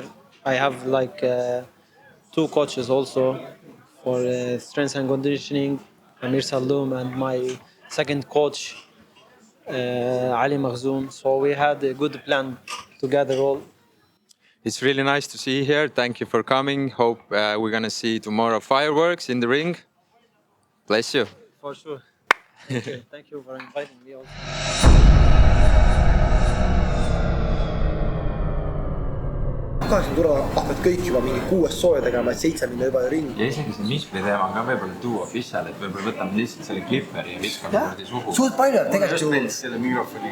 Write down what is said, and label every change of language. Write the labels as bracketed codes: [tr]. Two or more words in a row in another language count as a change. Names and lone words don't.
[en] I have like 2 coaches also for strength and conditioning, Amir Saloum, and my second coach, Ali Makhzoum. So we had a good plan together all. It's really nice to see you here. Thank you for coming. Hope we're gonna see tomorrow fireworks in the ring. Bless you. For sure. Thank you for inviting me also. [et] Kaheksa turva hakkavad kõik juba mingi 6 sooja tegema, et 7 minna juba ringi. Ja isegi see Mispli teema ka võib-olla tuua official, et võib-olla võtame lihtsalt selle klipperi ja viskame kurdi suhu. Suht palju tegelikult just meeldis selle mikrofoni.